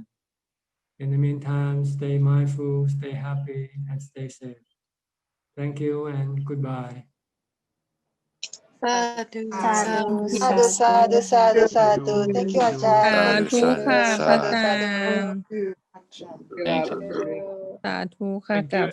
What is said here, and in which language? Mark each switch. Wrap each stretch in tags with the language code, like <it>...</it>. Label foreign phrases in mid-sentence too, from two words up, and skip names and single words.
<en>In the meantime, stay mindful, stay happy, and stay safe. Thank you and goodbye.</en> <pi>Sadhu, sadhu, sadhu, sadhu.</pi> <en>Thank you, Ajahn. Sadhu, Thank you. sadhu,</en> <pi>Sadhu, sadhu.</pi> <th>สาธุค่ะ</th>